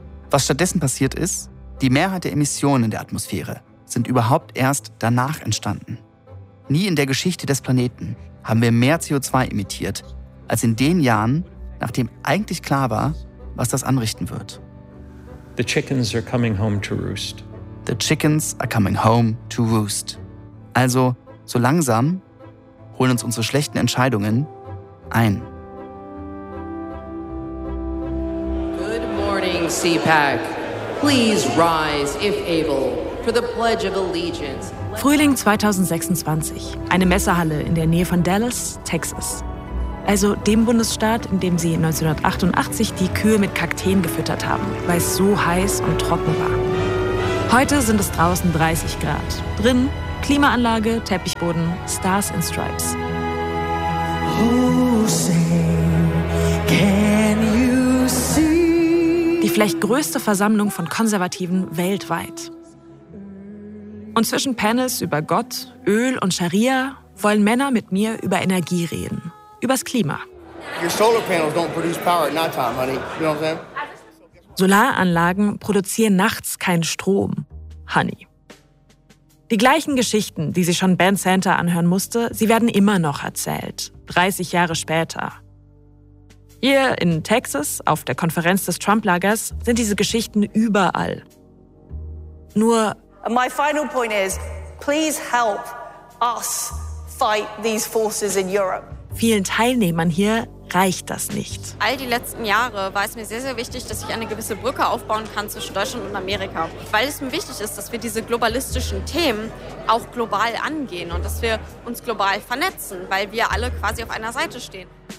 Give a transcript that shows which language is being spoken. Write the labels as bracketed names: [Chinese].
[German] Was stattdessen passiert ist, die Mehrheit der Emissionen in der Atmosphäre sind überhaupt erst danach entstanden. Nie in der Geschichte des Planeten haben wir mehr CO2 emittiert, als in den Jahren, nachdem eigentlich klar war, was das anrichten wird. [English] The chickens are coming home to roost. The chickens are coming home to roost. [German] Also, so langsam holen uns unsere schlechten Entscheidungen ein. [English] Good morning, CPAC. Please rise, if able, for the Pledge of Allegiance. [German] Frühling 2026, eine Messehalle in der Nähe von Dallas, Texas. Also dem Bundesstaat, in dem sie 1988 die Kühe mit Kakteen gefüttert haben, weil es so heiß und trocken war. Heute sind es draußen 30 Grad. Drin Klimaanlage, Teppichboden, Stars and Stripes. [English] Who say, can you see? [German] Die vielleicht größte Versammlung von Konservativen weltweit. Und zwischen Panels über Gott, Öl und Scharia wollen Männer mit mir über Energie reden, übers Klima. [English] Your solar panels don't produce power at night time, honey. You know what I'm saying? [German] Solaranlagen produzieren nachts keinen Strom, honey. Die gleichen Geschichten, die sich schon Ben Center anhören musste, sie werden immer noch erzählt, 30 Jahre später. Hier in Texas, auf der Konferenz des Trump-Lagers, sind diese Geschichten überall. Nur [English] my final point is, please help us fight these forces in Europe. [German] Vielen Teilnehmern hier reicht das nicht. All die letzten Jahre war es mir sehr, sehr wichtig, dass ich eine gewisse Brücke aufbauen kann zwischen Deutschland und Amerika. Weil es mir wichtig ist, dass wir diese globalistischen Themen auch global angehen und dass wir uns global vernetzen, weil wir alle quasi auf einer Seite stehen.